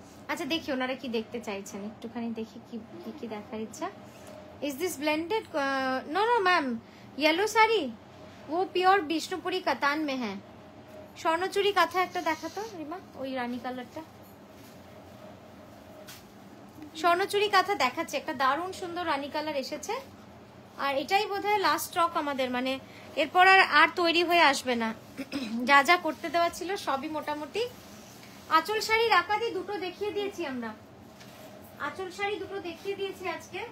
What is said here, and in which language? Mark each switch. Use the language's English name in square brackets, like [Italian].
[Bangla] আচ্ছা দেখি ওনারা কি দেখতে চাইছেন, একটুখানি দেখি কি কি দেখার ইচ্ছা। [English] Is this blended? No no ma'am, [Hindi] yellow sari वो प्योर বিষ্ণুপুরি কাতান में है। [Bangla] স্বর্ণচুরি কাঁথা একটা দেখাতো রিমা, ওই রানী কালারটা। স্বর্ণচুরি কাঁথা দেখাচ্ছে একটা, দারুণ সুন্দর রানী কালার এসেছে। আর এটাই বোধহয় লাস্ট স্টক আমাদের, মানে এরপর আর তৈরি হয়ে আসবে না। যা যা করতে দেওয়া ছিল সবই মোটামুটি। আঁচল শাড়ি রাকাদি দুটো দেখিয়ে দিয়েছি আমরা, আঁচল শাড়ি দুটো দেখিয়ে দিয়েছি আজকে।